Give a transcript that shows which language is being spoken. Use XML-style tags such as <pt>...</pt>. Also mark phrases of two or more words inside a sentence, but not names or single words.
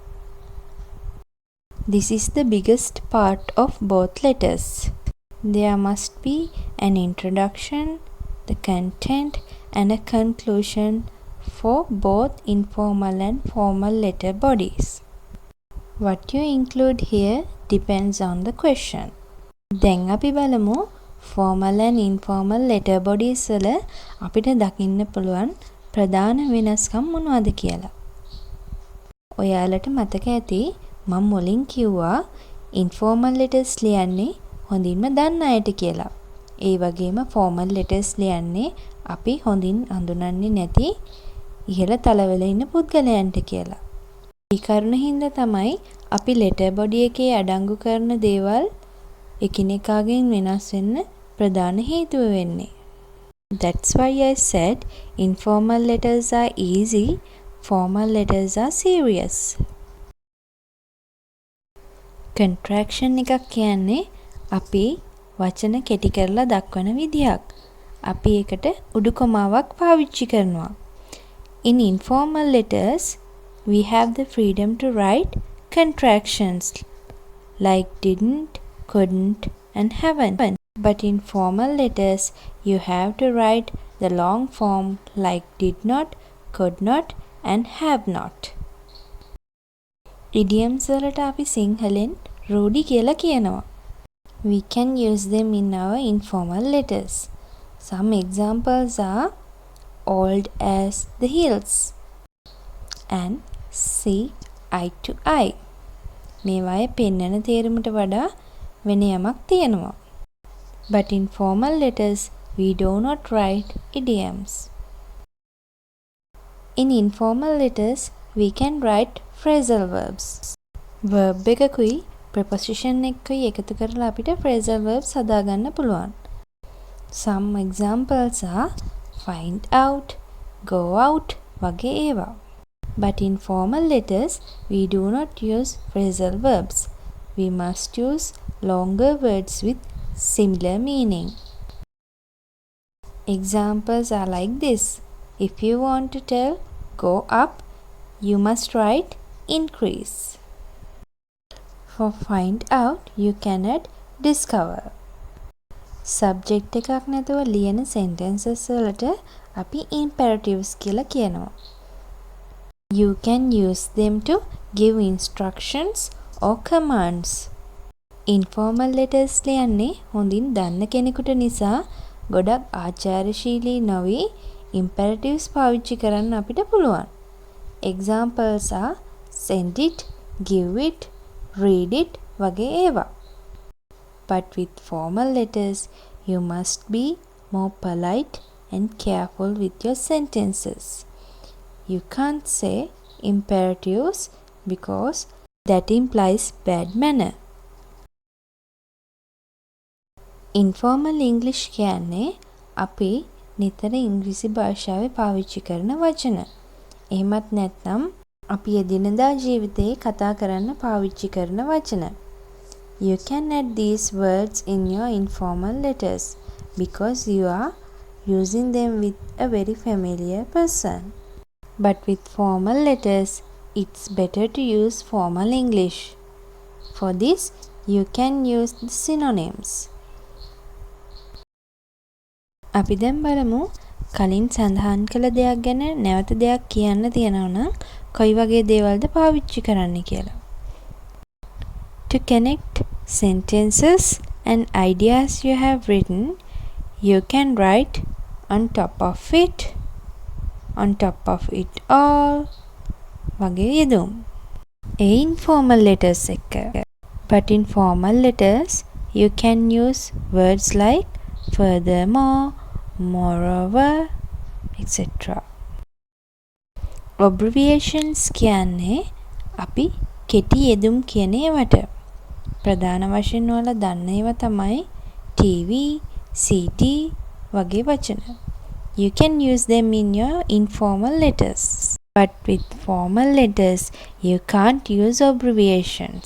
<en>This is the biggest part of both letters. There must be an introduction, the content, and a conclusion for both informal and formal letter bodies. What you include here depends on the question.</en> <si>දැන් අපි බලමු</si> <en>formal and informal letter bodies</en> <si>වල අපිට දකින්න පුළුවන් ප්‍රධාන වෙනස්කම් මොනවද කියලා. ඔයාලට මතක ඇති මම මුලින් කිව්වා</si> <en>informal letters</en> <si>ලියන්නේ හොඳින්ම දන්න අයට කියලා. ඒ වගේම</si> <en>formal letters</en> <si>ලියන්නේ අපි හොඳින් හඳුනන්නේ නැති ඉහළ තලවල ඉන්න පුද්ගලයන්ට කියලා. ඒ කරුණ හින්දා තමයි අපි</si> <en>letter body</en> <si>එකේ අඩංගු කරන දේවල් එකිනෙකාගෙන් වෙනස් වෙන්න ප්‍රධාන හේතුව වෙන්නේ.</si> <en>That's why I said informal letters are easy, formal letters are serious.</en> <si>Contraction එකක් කියන්නේ අපි වචන කෙටි කරලා දක්වන විදියක්. අපි ඒකට උඩුකොමාවක් පාවිච්චි කරනවා.</si> <en>In informal letters, we have the freedom to write contractions like didn't, couldn't, and haven't. But in formal letters, you have to write the long form like did not, could not, and have not.</en> <si>Idioms වලට අපි සිංහලෙන් රූඩි කියලා කියනවා.</si> <en>We can use them in our informal letters. Some examples are old as the hills and see eye to eye.</en> <si>මේවායේ පෙන්වන තේරුමට වඩා වෙන යමක් තියෙනවා.</si> <en>But in formal letters, we do not write idioms. In informal letters, we can write phrasal verbs.</en> <si>Verb එකකුයි preposition එකකුයි එකතු කරලා අපිට</si> <en>phrasal verbs</en> <si>හදාගන්න පුළුවන්.</si> <en>Some examples are find out, go out</en> <si>වගේ ඒවා.</si> <en>But in formal letters, we do not use phrasal verbs. We must use longer words with similar meaning. Examples are like this. If you want to tell go up, you must write increase. For find out, you can add discover.</en> <si>Subject එකක් නැතුව ලියන sentences වලට අපි imperatives කියලා කියනවා.</si> <en>You can use them to give instructions or commands. Informal letters</en> <si>ලියන්නේ හොඳින් දන්න කෙනෙකුට නිසා ගොඩක් ආචාරශීලී නොවි imperatives පාවිච්චි කරන්න අපිට පුළුවන්.</si> <en>Examples are send it, give it, read it</en> <si>වගේ ඒවා.</si> <en>But with formal letters, you must be more polite and careful with your sentences. You can't say imperatives because that implies bad manner. Informal English</en> <si>කියන්නේ අපි නිතර ඉංග්‍රීසි භාෂාවේ පාවිච්චි කරන වචන. එහෙමත් නැත්නම් අපි එදිනදා ජීවිතයේ කතා කරන්න පාවිච්චි කරන වචන.</si> <en>You can add these words in your informal letters because you are using them with a very familiar person. But with formal letters, it's better to use formal English. For this, you can use the synonyms.</en> <si>අපි දැන් බලමු කලින් සඳහන් කළ දෙයක් ගැන නැවත දෙයක් කියන්න තියෙනවා නම් කොයි වගේ දේවල්ද පාවිච්චි කරන්න කියලා.</si> <en>To connect sentences and ideas you have written, you can write on top of it, on top of it all</en> <si>වගේ යෙදුම්.</si> <en>informal letters</en> <si>එක.</si> <en>But in formal letters, you can use words like furthermore, moreover, etc.</en> <si>Abbreviations කියන්නේ අපි කෙටි යෙදුම් කියන ඒවට. ප්‍රධාන වශයෙන් ඔයාලා දන්න ඒවා තමයි TV, CD වගේ වචන.</si> <en>You can use them in your informal letters. But with formal letters, you can't use abbreviations.</en>